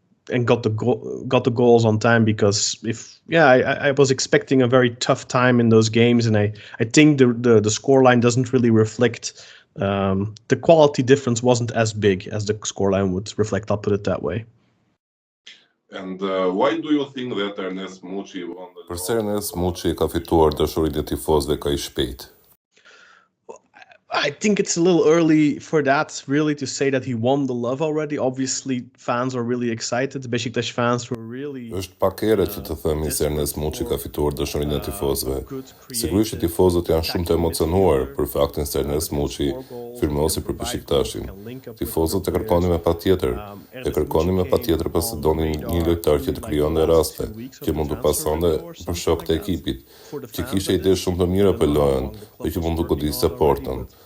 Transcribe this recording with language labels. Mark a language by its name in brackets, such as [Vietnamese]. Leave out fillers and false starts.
[English] And got the goals on time, because I was expecting a very tough time in those games, and I think the scoreline doesn't really reflect the quality difference wasn't as big as the scoreline would reflect. I'll put it that way. And why do you think that Ernest Muçi won the [Albanian] Përse Ernest Muçi ka fituar dashurinë e tifozëve kaq shpejt? [English] I think it's a little early for that, really, to say that he won the love already. Obviously, fans are really excited. Beşiktaş fans were really [Albanian] Është pak herë që të themi se Ernest Muçi ka fituar dashurinë e tifozëve. Sigurisht që tifozët janë shumë të emocionuar për faktin se Ernest Muçi firmosi për Beşiktaşin. Tifozët e kërkonin me patjetër, pasi donin një lojtar që të krijonte raste, që mund të pasonte për shokët e ekipit, që kishte ide shumë të mira për lojën dhe që mund të godiste portën.